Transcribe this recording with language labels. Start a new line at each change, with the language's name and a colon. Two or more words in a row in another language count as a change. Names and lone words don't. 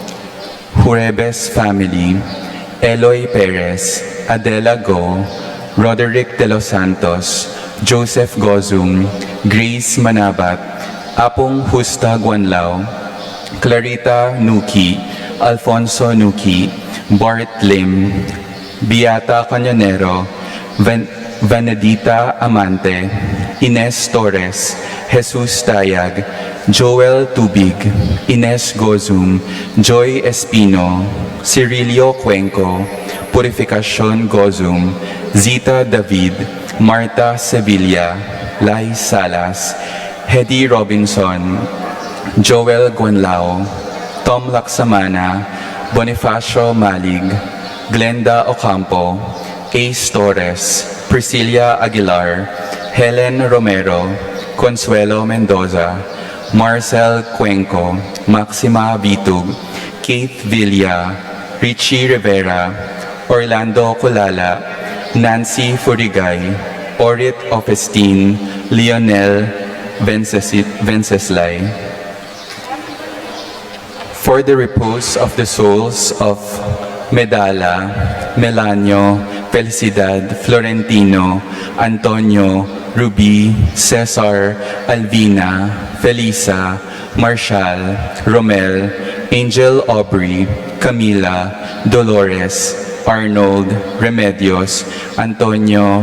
English: Jurebes Family, Eloy Perez, Adela Go, Roderick De Los Santos, Joseph Gozum, Grace Manabat, Apong Justa Guanlao, Clarita Nuki, Alfonso Nuki, Bart Lim, Beata Cañonero, Vanedita Amante, Ines Torres, Jesus Tayag, Joel Tubig, Ines Gozum, Joy Espino, Cirilio Cuenco, Purificacion Gozum, Zita David, Marta Sevilla, Lai Salas, Hedy Robinson, Joel Guanlao, Tom Laksamana, Bonifacio Malig, Glenda Ocampo, Ace Torres, Priscilla Aguilar, Helen Romero, Consuelo Mendoza, Marcel Cuenco, Maxima Bitug, Keith Villa, Richie Rivera, Orlando Culala, Nancy Furigay, Orit Ofestine, Lionel Venceslay. For the repose of the souls of Medala, Melanio, Felicidad, Florentino, Antonio, Ruby, Cesar, Alvina, Felisa, Marshall, Romel, Angel Aubrey, Camila, Dolores, Arnold, Remedios, Antonio,